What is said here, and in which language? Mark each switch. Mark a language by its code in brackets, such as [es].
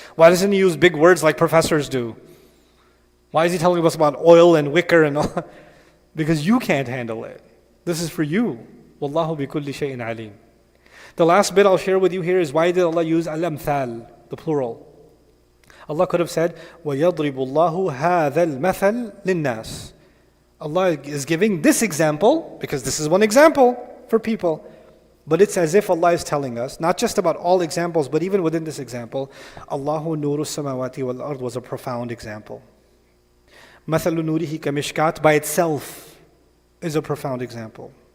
[en] Why doesn't he use big words like professors do? Why is he telling us about oil and wicker and all? Because you can't handle it. This is for you. [ar] Wallahu bi kulli shay'in alim. [en] The last bit I'll share with you here is, why did Allah use al-amthal, the plural? Allah could have said, [ar] وَيَضْرِبُ اللَّهُ هَذَا الْمَثَلِ لِلنَّاسِ. [en] Allah is giving this example, because this is one example for people. But it's as if Allah is telling us, not just about all examples, but even within this example, [ar] Allahu nuru samawati wal ard [en] was a profound example. [ar] Mathalu nurihi ka mishkat [en] by itself is a profound example.